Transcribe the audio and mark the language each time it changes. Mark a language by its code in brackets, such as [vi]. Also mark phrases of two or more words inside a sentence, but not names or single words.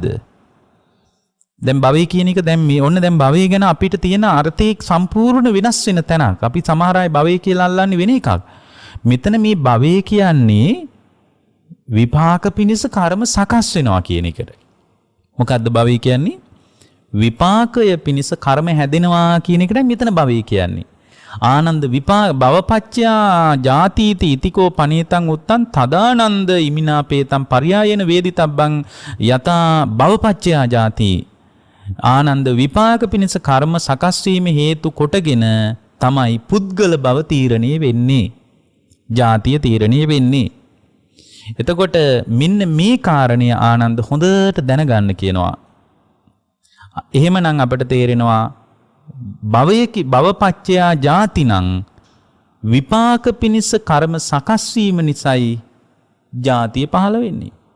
[si] දැන් භවය කියන එක දැන් මේ ඔන්න දැන් භවය ගැන අපිට තියෙන අර්ථය සම්පූර්ණ වෙනස් වෙන තැනක්. අපි සමහර අය භවය කියලා අල්ලන්නේ වෙන එකක්. මෙතන මේ භවය කියන්නේ විපාක පිණිස කර්ම සකස් වෙනවා කියන එකට. මොකද්ද භවය කියන්නේ? විපාකය පිණිස කර්ම හැදෙනවා කියන එකට මෙතන භවය කියන්නේ. [pi] ආනන්ද භවපච්චයා ජාතිති ඉතිකෝ පනේතං උත්තං තදානන්ද ඉමිනාපේතං පරියායේන වේදිතබ්බං යතා භවපච්චයා ජාති. [si] ආනන්ද විපාක පිණිස කර්ම සකස් වීම හේතු කොටගෙන තමයි පුද්ගල බව තීරණය වෙන්නේ. ජාතිය තීරණය වෙන්නේ. එතකොට මෙන්න මේ කාරණය ආනන්ද හොඳට දැනගන්න කියනවා. එහෙමනම් අපිට තේරෙනවා [pi] භවපච්චයා ජාතිනං [si] විපාක පිණිස කර්ම සකස් වීම නිසායි ජාතිය පහළ වෙන්නේ.